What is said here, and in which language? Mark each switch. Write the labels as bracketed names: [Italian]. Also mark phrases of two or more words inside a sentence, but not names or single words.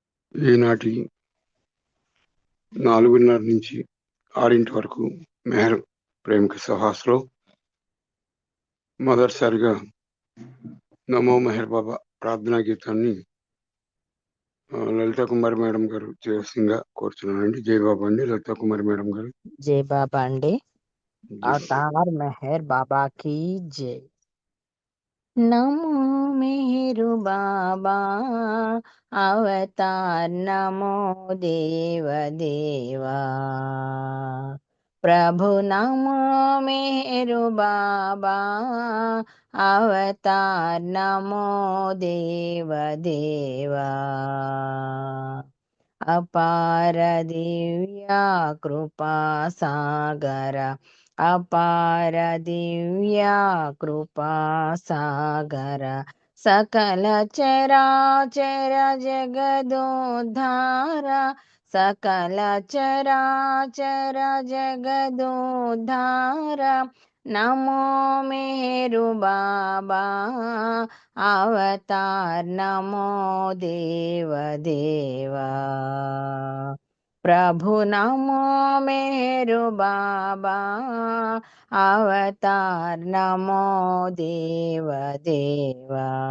[Telugu] ఈనాటి 4:30 నుంచి 6 వరకు మెహర్ ప్రేమిక సహాస్లో మొదటిసారిగా నమో మెహర్ బాబా ప్రార్థనా గీతాన్ని లలితా కుమారి మేడం గారు చేసిందిగా కోరుచున్నానండి. జై బాబా అండి. లలితా కుమారి మేడం గారు. జయ బాబా అండే జై బాబా. [Hindi] अवतार मेहर बाबा की जय। नमो मेहरु बाबा अवतार नमो देव देवा। प्रभु नमो मेहरु बाबा अवतार नमो देव देवा। अपार दिव्या कृपा सागर अपार दिव्या कृपा सागर सकल चराचर जगदोद्धार सकल चराचर जगदोद्धार नमो मेरु बाबा अवतार नमो देव देवा। प्रभु नमो मेरु बाबा अवतार नमो देव देवा।